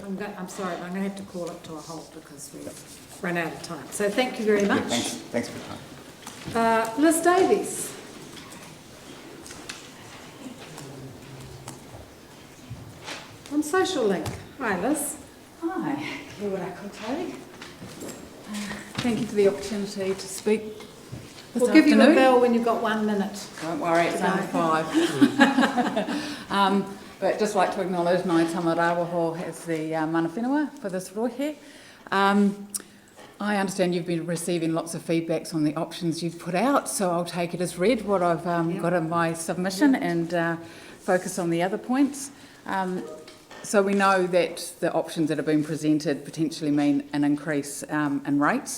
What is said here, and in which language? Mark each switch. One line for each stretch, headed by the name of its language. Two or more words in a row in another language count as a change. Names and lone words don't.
English: I'm sorry, but I'm going to have to call it to a halt because we've run out of time. So thank you very much. Yeah, thanks for your time. Liz Davies. On Social Link. Hi, Liz.
Māori: Hi, kia ora koutou.
English: Thank you for the opportunity to speak this We'll give you a afternoon. bell when you've got 1 minute. Don't worry, it's under 5. But just like to acknowledge Ngai Tamarawaho as the
Māori: mana whenua
English: for this rohe. I understand you've been receiving lots of feedbacks on the options you've put out, so I'll take it as read what I've got in my submission and focus on the other points. So we know that the options that have been presented potentially mean an increase in rates.